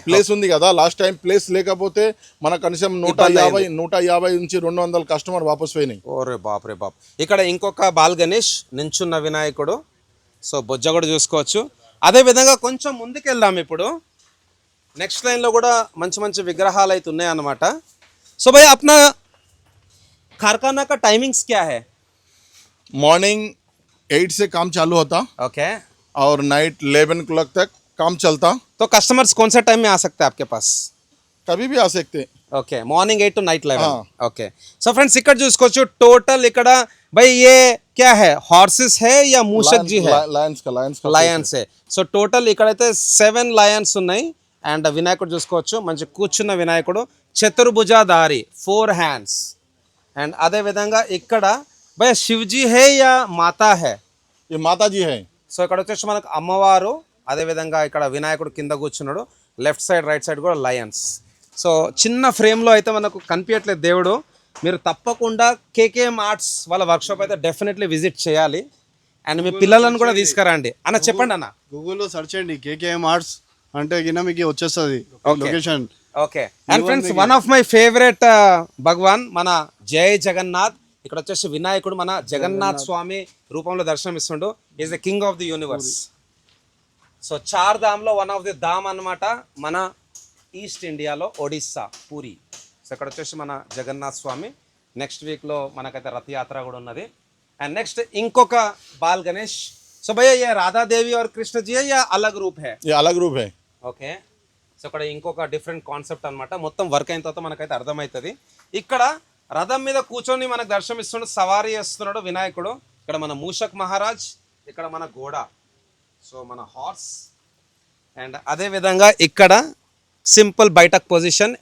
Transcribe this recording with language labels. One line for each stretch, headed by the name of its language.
Telugu: Place ఉంది కదా, last time place లేకపోతే మన కనీసం 150 నుంచి 200 కస్టమర్ వాపస్ పోయినాయి. ఓరే బాప్ రే బాప్. ఇక్కడ ఇంకొక బాల్ గణేష్ నించున్న వినాయకుడు. సో బొజ్జ కూడా చూసుకోవచ్చు. అదే విధంగా కొంచెం ముందుకు వెళ్దాం. ఇప్పుడు నెక్స్ట్ లైన్లో కూడా మంచి మంచి విగ్రహాలు అయితే ఉన్నాయి అన్నమాట.
Hindi: సో భయ్ అప్నా कारखाना का टाइमिंग्स क्या है? मॉर्निंग 8 से काम चालू होता ओके. और नाइट 11 o'clock तक काम चलता. तो कस्टमर्स कौन सा टाइम में आ सकते हैं आपके पास? कभी भी आ सकते.
Telugu: Okay. Morning 8 to night 11. Okay. So friends ఇక్కడ చూసుకోవచ్చు టోటల్ ఇక్కడ
Hindi: भाई ये क्या है, हॉर्सेस है या मूषक जी है?
Telugu: లయన్స్ है. సో టోటల్ ఇక్కడైతే 7 లయన్స్ ఉన్నాయి. అండ్ వినాయకుడు చూసుకోవచ్చు మంచి కూర్చున్న వినాయకుడు, చతుర్భుజాధారి 4 హ్యాండ్స్. అండ్ అదే విధంగా ఇక్కడ
Hindi: భయ శివజీ హే యా మాతా హే? ये माता जी है.
Telugu: సో ఇక్కడ వచ్చేసి మనకు అమ్మవారు, అదే విధంగా ఇక్కడ వినాయకుడు కింద కూర్చున్నాడు. లెఫ్ట్ సైడ్ రైట్ సైడ్ కూడా లయన్స్. సో చిన్న ఫ్రేమ్లో అయితే మనకు కనిపించట్లేదు దేవుడు. మీరు తప్పకుండా కేకేఎం ఆర్ట్స్ వాళ్ళ వర్క్షాప్ అయితే డెఫినెట్లీ విజిట్ చేయాలి. అండ్ మీ పిల్లలను కూడా తీసుకురండి అన్న. చెప్పండి అన్న. గూగుల్లో సెర్చ్ చేయండి కేకేఎం ఆర్ట్స్ అంటే గిన్న మీకు వచ్చేస్తుంది location. Okay. And friends one of my favourite భగవాన్ మన జై జగన్నాథ్. ఇక్కడ వచ్చేసి వినాయకుడు మన జగన్నాథ్ స్వామి రూపంలో దర్శనం ఇస్తుండు. Is the king of the universe. So 4 ధామ్లో one of the ధామ్ అన్నమాట మన ఈస్ట్ ఇండియాలో ఒడిస్సా పూరి. సో ఇక్కడ వచ్చేసి మన జగన్నాథ్ స్వామి. నెక్స్ట్ వీక్లో మనకైతే రథయాత్ర కూడా ఉన్నది. అండ్ నెక్స్ట్ ఇంకొక బాల్ గణేష్.
Hindi: సో భయ్యా ये राधा देवी और कृष्ण जी है या अलग रूप है? ये अलग रूप है.
Telugu: ఓకే. సో ఇక్కడ ఇంకొక డిఫరెంట్ కాన్సెప్ట్ అనమాట. మొత్తం వర్క్ అయిన తర్వాత మనకైతే అర్థమవుతుంది. ఇక్కడ రథం మీద కూర్చొని మనకు దర్శనమిస్తున్నాడు, సవారీ చేస్తున్నాడు వినాయకుడు. ఇక్కడ మన మూషక్ మహారాజ్, ఇక్కడ మన గోడ, సో మన హార్స్. అండ్ అదే విధంగా ఇక్కడ సింపుల్ బైటక్ పొజిషన్.